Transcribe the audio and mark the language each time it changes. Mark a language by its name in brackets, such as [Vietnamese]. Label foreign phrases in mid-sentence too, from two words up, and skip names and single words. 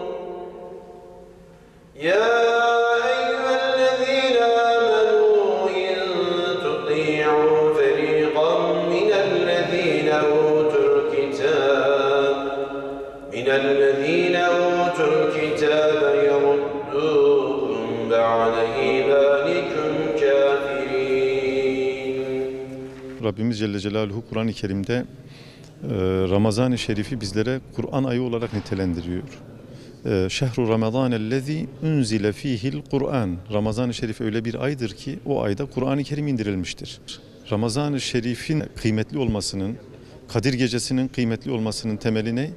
[Arabic] يا أيها الذين آمنوا إن تطيعوا فريقا من الذين أوتوا الكتاب يردوكم بعد إيمانكم كافرين. [Turkish] Rabbimiz [Arabic] جل جلاله [Turkish] Kur'an-ı Kerim'de Ramazan-ı Şerif'i bizlere Kur'an ayı olarak nitelendiriyor. [Arabic] شهر رمضان الذي أنزل فيه القرآن. [Turkish] Ramazan-ı Şerif öyle bir aydır ki o ayda Kur'an-ı Kerim indirilmiştir. Ramazan-ı Şerif'in kıymetli olmasının, Kadir Gecesi'nin kıymetli olmasının temeli ne?